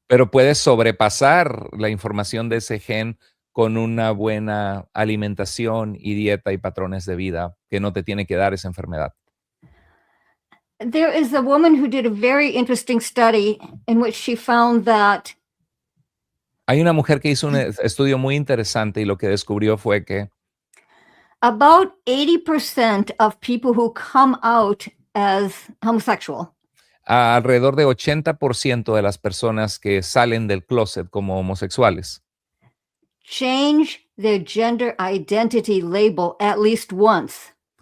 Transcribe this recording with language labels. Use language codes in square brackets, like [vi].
[es] Pero puedes sobrepasar la información de ese gen con una buena alimentación y dieta y patrones de vida que no te tiene que dar esa enfermedad. [en] There is a woman who did a very interesting study in which she found that [es] hay una mujer que hizo un estudio muy interesante y lo que descubrió fue que [en] about 80% of people who come out as homosexual, [es] alrededor de 80% de las personas que salen del closet como homosexuales [en] change their gender identity label at least once.